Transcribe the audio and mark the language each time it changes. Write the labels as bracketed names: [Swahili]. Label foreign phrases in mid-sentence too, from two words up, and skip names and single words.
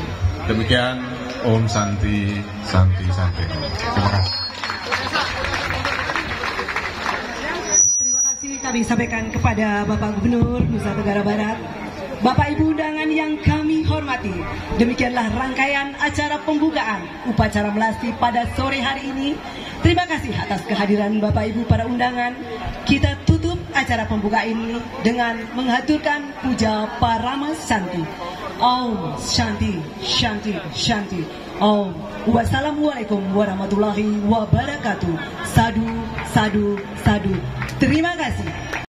[Indonesian] Demikian, [Sanskrit] Om Santi Santi Santi. [Indonesian] Terima kasih. Terima kasih kami sampaikan kepada Bapak Gubernur Nusa Tenggara Barat. Bapak Ibu undangan yang kami hormati, demikianlah rangkaian acara pembukaan upacara melasti pada sore hari ini. Terima kasih atas kehadiran Bapak Ibu para undangan. Kita tutup acara pembukaan ini dengan menghaturkan puja Parama Santi. [Sanskrit] Om Shanti Shanti Shanti. Om. [Arabic] Wassalamualaikum warahmatullahi wabarakatuh. [Sanskrit] Sadu, sadu, sadu. [Indonesian] Terima kasih.